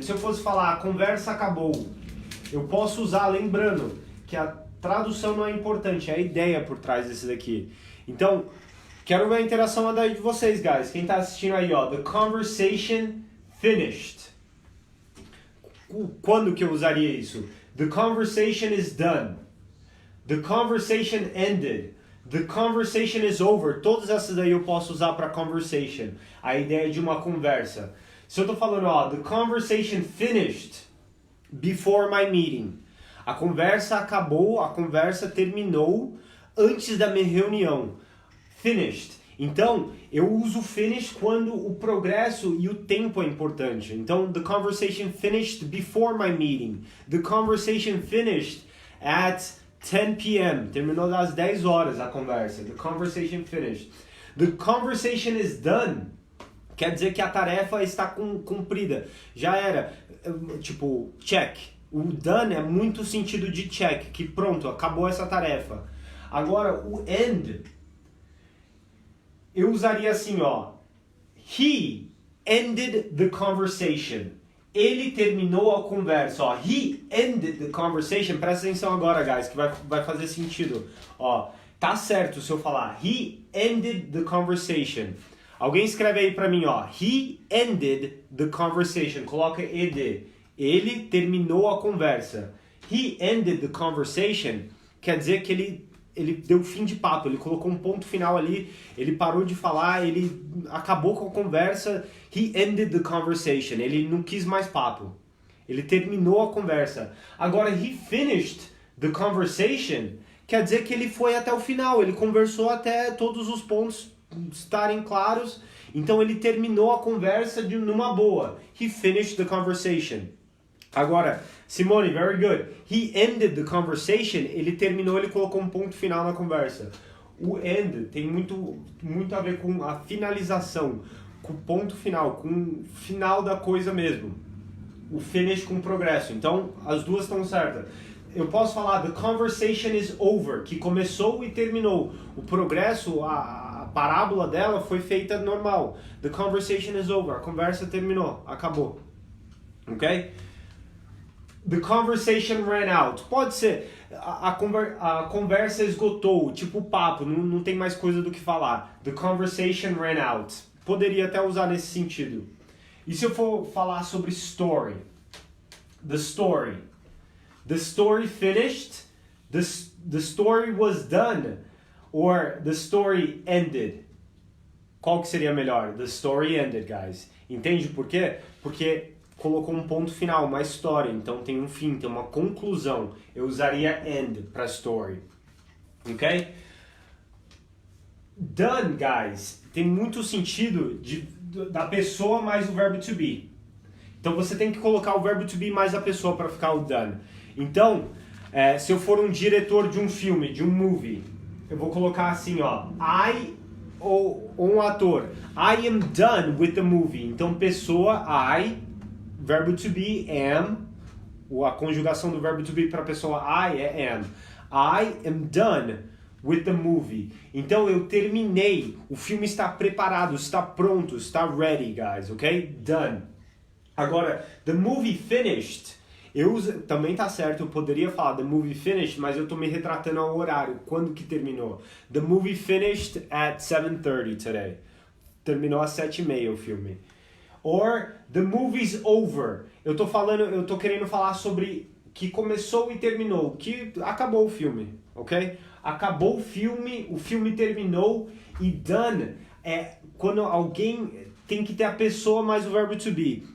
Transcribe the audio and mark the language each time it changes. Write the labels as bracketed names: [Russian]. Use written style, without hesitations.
[Portuguese] Se eu fosse falar, a conversa acabou, eu posso usar, lembrando que a tradução não é importante, é a ideia por trás desse daqui. Então, quero ver a interação daí de vocês, guys. Quem tá assistindo aí, ó, [English] the conversation finished. [Portuguese] Quando que eu usaria isso? [English] The conversation is done. The conversation ended. The conversation is over. [Portuguese] Todas essas daí eu posso usar para conversation. A ideia de uma conversa. Se eu tô falando, ó, [English] the conversation finished before my meeting. [Portuguese] A conversa acabou, a conversa terminou antes da minha reunião. Finished. Então, eu uso finish quando o progresso e o tempo é importante. Então, [English] the conversation finished before my meeting. The conversation finished at 10 p.m. [Portuguese] Terminou às 10 horas a conversa. [English] The conversation finished. The conversation is done. [Portuguese] Quer dizer que a tarefa está cumprida. Já era, tipo, check. O done é muito sentido de check, que pronto, acabou essa tarefa. Agora, o end, eu usaria assim, ó. [English] He ended the conversation. [Portuguese] Ele terminou a conversa, ó. [English] He ended the conversation. [Portuguese] Presta atenção agora, guys, que vai fazer sentido. Ó, tá certo se eu falar [English] he ended the conversation. [Portuguese] Alguém escreve aí pra mim, ó. [English] He ended the conversation. [Portuguese] Coloca ed. Ele terminou a conversa. [English] He ended the conversation [Portuguese] quer dizer que ele deu fim de papo, ele colocou um ponto final ali, ele parou de falar, ele acabou com a conversa. [English] He ended the conversation. [Portuguese] Ele não quis mais papo. Ele terminou a conversa. Agora, [English] he finished the conversation [Portuguese] quer dizer que ele foi até o final, ele conversou até todos os pontos estarem claros. Então ele terminou a conversa numa boa. [English] He finished the conversation. [Portuguese] Agora, [English] Simone, very good. He ended the conversation. [Portuguese] Ele terminou, ele colocou um ponto final na conversa. O end tem muito a ver com a finalização, com o ponto final, com o final da coisa mesmo. O finish com o progresso. Então, as duas estão certas. Eu posso falar [English] the conversation is over, [Portuguese] que começou e terminou. O progresso, a parábola dela foi feita normal. [English] The conversation is over. [Portuguese] A conversa terminou, acabou. Ok? [English] The conversation ran out. [Portuguese] Pode ser, a conversa esgotou, tipo papo, não tem mais coisa do que falar. [English] The conversation ran out. [Portuguese] Poderia até usar nesse sentido. E se eu for falar sobre story? [English] The story. The story finished. The story was done. Or the story ended. [Portuguese] qual que seria melhor? [English] The story ended, guys. [Portuguese] Entende por quê? Porque colocou um ponto final, uma história, então tem um fim, tem uma conclusão. Eu usaria end para story, ok? Done, guys, tem muito sentido da pessoa mais o verbo to be. Então você tem que colocar o verbo to be mais a pessoa para ficar o done. Então, se eu for um diretor de um filme, de um movie, eu vou colocar assim, ó, ou um ator, [English] I am done with the movie. [Portuguese] Então pessoa, verbo to be, am, a conjugação do verbo to be para a pessoa I é am. [English] I am done with the movie. [Portuguese] Então eu terminei, o filme está preparado, está pronto, está ready, guys, ok? Done. Agora, [English] the movie finished, [Portuguese] também tá certo, eu poderia falar [English] the movie finished, [Portuguese] mas eu tô me retratando ao horário, quando que terminou. [English] The movie finished at 7:30 today. [Portuguese] Terminou às 7:30 o filme. [English] Or the movie's over. [Portuguese] Eu tô querendo falar sobre que começou e terminou, que acabou o filme, ok? Acabou o filme terminou e done é quando alguém tem que ter a pessoa mais o verbo to be.